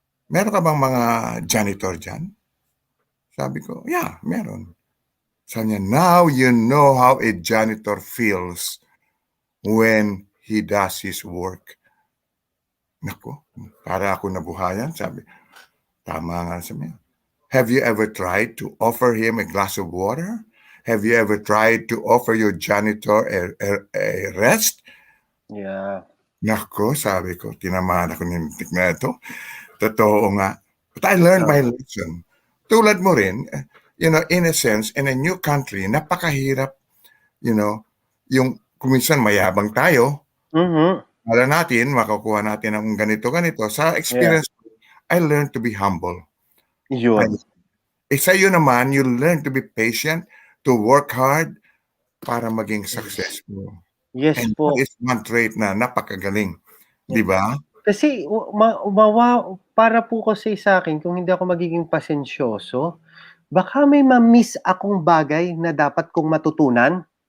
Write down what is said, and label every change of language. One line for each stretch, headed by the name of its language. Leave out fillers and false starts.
Filipino: Meron ka bang mga janitor dyan? Sabi ko, yeah, meron. Sabi niya,
English: now you know how a janitor feels when he does his work.
Filipino: Nako, para ako nabuhayan. Sabi, tama nga sa niya.
English: Have you ever tried to offer him a glass of water? Have you ever tried to offer your janitor a rest? Yeah.
Filipino: Nako, sabi ko, tinamaan ako nintik na ito. Totoo nga.
English: But I learned my lesson.
Filipino: Tulad mo rin,
English: in a sense, in a new country,
Filipino: napakahirap, yung kuminsan mayabang tayo. Wala natin, makukuha natin ang ganito.
English: Sa experience, I learned to be humble.
Filipino: Yun. Sa'yo naman,
English: you learn to be patient, to work hard
Filipino: para maging
English: successful. Yes and
Filipino: po.
English: That is one trait
Filipino: na napakagaling. Di ba? Kasi para po kasi sa akin, kung hindi ako magiging pasensyoso, baka may ma-miss akong bagay na dapat kong matutunan.